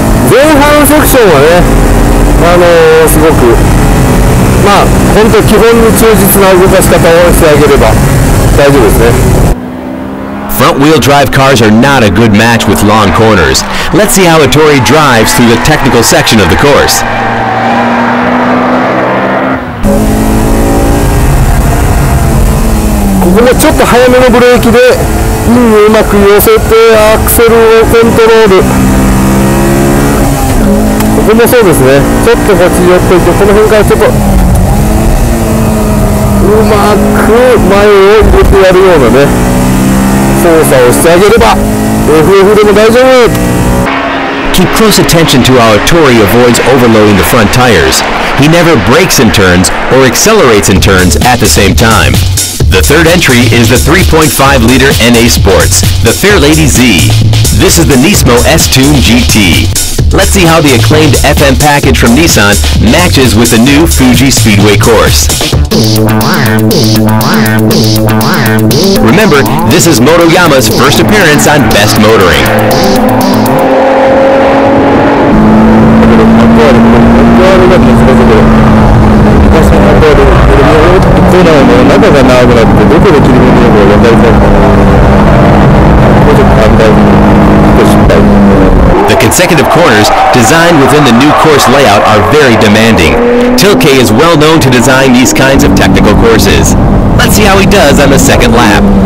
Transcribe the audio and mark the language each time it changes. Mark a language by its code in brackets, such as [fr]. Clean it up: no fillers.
[ja] 前半セクションはね、すごく本当基本に忠実な動かし方をしてあげれば大丈夫ですね。 [en] Front-wheel drive cars are not a good match with long corners. Let's see how Hattori drives through the technical section of the course. [ja] ここもちょっと早めのブレーキでインをうまく寄せてアクセルをコントロール。ここもそうですね。ちょっとこっち寄っていて、この辺からちょっとうまく前を入れてやるようなね操作をしてあげれば FF でも大丈夫。 [en] Keep close attention to how Hattori avoids overloading the front tires. He never brakes in turns or accelerates in turns at the same time. The third entry is the 3.5-liter NA Sports, the Fairlady Z. This is the Nismo S-Tune GT. Let's see how the acclaimed FM package from Nissan matches with the new Fuji Speedway course. Remember, this is Motoyama's first appearance on Best Motoring. [ja] 中が長くなってどこで切り込むのか分かりづらい。もうちょっと反対に失敗。 [en] The consecutive corners designed within the new course layout are very demanding. Tilke is well known to design these kinds of technical courses. Let's see how he does on the second lap.